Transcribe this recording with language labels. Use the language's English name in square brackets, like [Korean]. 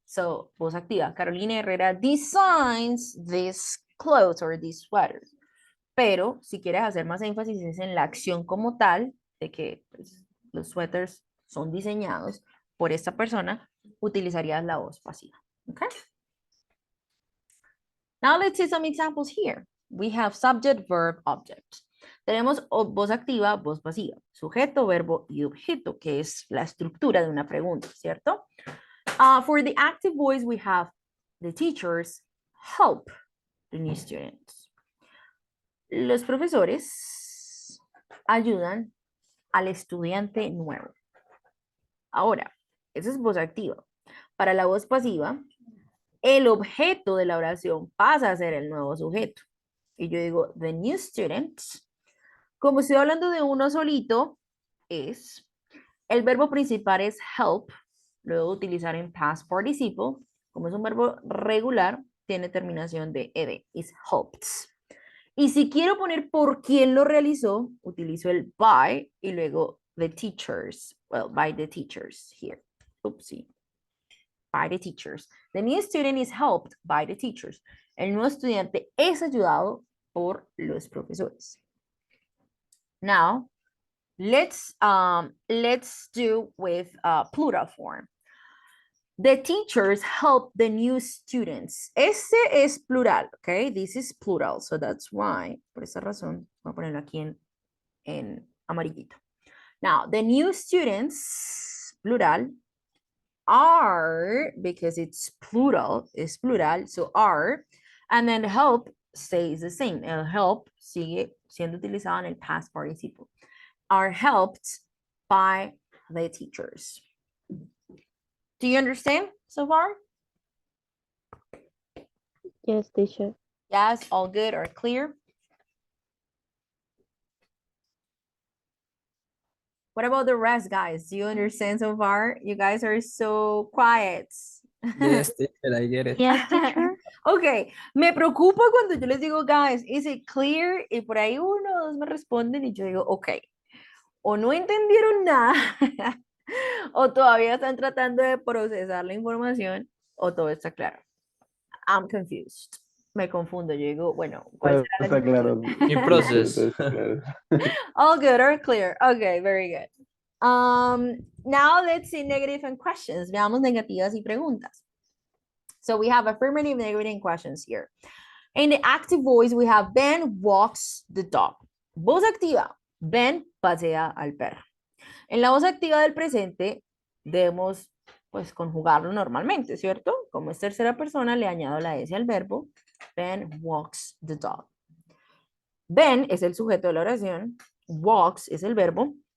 [English] So, [Spanish] voz activa. [English] Carolina Herrera designs this clothes or this sweater. [Spanish] Pero si quieres hacer más énfasis es en la acción como tal, de que pues, los suéteres son diseñados por esta persona, utilizarías la voz pasiva. [English] Okay? Now let's see some examples here. We have subject, verb, object. [Spanish] Tenemos voz activa, voz pasiva, sujeto, verbo y objeto, que es la estructura de una pregunta, ¿cierto? [English] For the active voice, we have the teachers help the new students. [Spanish] Los profesores ayudan al estudiante nuevo. Ahora, esa es voz activa. Para la voz pasiva, el objeto de la oración pasa a ser el nuevo sujeto. Y yo digo, [English] the new students. [Spanish] Como estoy hablando de uno solito, es. El verbo principal es help. Luego utilizar en past participle. Como es un verbo regular, tiene terminación de ed. [English] Is helped. [Spanish] Y si quiero poner por quién lo realizó, utilizo el by y luego [English] the teachers. Well, by the teachers here. Oopsie. By the teachers. The new student is helped by the teachers. [Spanish] El nuevo estudiante es ayudado por los profesores. [English] Now, let's do with plural form. The teachers help the new students. [Spanish] Este es plural, okay? [English] This is plural, so that's why, [Spanish] por esa razón, voy a ponerlo aquí en amarillito. [English] Now, the new students, plural, are, because it's plural, so are, and then help stays the same. [Spanish] El help sigue siendo utilizado en el past participle. [English] Are helped by the teachers. Do you understand so far? Yes, teacher. Yes, all good or clear? What about the rest, guys? Do you understand so far? You guys are so quiet. Yes, teacher, I get it. Yes, teacher. [Spanish] Ok, me preocupa cuando yo les digo, [English] guys, is it clear? [Spanish] Y por ahí uno o dos me responden y yo digo, ok, o no entendieron nada, o todavía están tratando de procesar la información, o todo está claro. [English] I'm confused. [Spanish] Me confundo, yo digo, bueno, ¿cuál será la Está claro. [English] In process. [Spanish] Está claro. [English] All good or clear? Okay, very good. Now let's see negative and questions. [Spanish] Veamos negativas y preguntas. [English] So we have affirmative, negative, and questions here. In the active voice, we have Ben walks the dog. [Spanish] Voz activa, Ben pasea al perro. En la voz activa del presente, debemos pues conjugarlo normalmente, ¿cierto? Como es tercera persona, le añado la S al verbo. [English] Ben walks the dog. [Spanish] Ben es el sujeto de la oración. Walks es el verbo.